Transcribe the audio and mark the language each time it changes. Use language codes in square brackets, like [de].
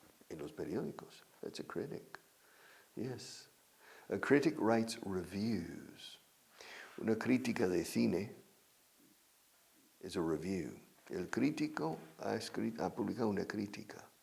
[es] En los periódicos, [en] that's a critic. Yes. A critic writes reviews. [es] Una crítica de cine [en] is a review. [es] El crítico ha publicado una crítica.